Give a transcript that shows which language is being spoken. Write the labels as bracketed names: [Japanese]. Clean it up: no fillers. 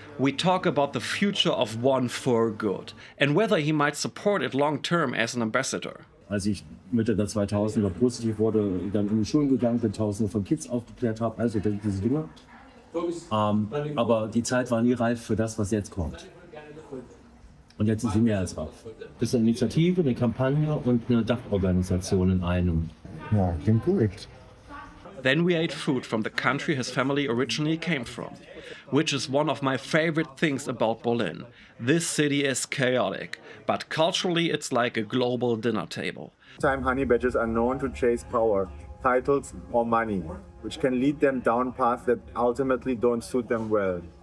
[English] We talk about the future of One for Good and whether he might support it long term as an ambassador. [German] Als ich Mitte der 2000er positiv wurde, dann in die Schulen gegangen bin, Tausende von Kids aufgeklärt habe, also diese Dinge. Aber die Zeit war nie reif für das, was jetzt kommt. Und jetzt ist sie mehr als reif. Das ist eine Initiative, eine Kampagne und eine Dachorganisation in einem. Ja, klingt korrekt. [English] Then we ate food from the country his family originally came from, which is one of my favorite things about Berlin. This city is chaotic, but culturally it's like a global dinner table. Time honey badgers are known to chase power, titles or money, which can lead them down paths that ultimately don't suit them well.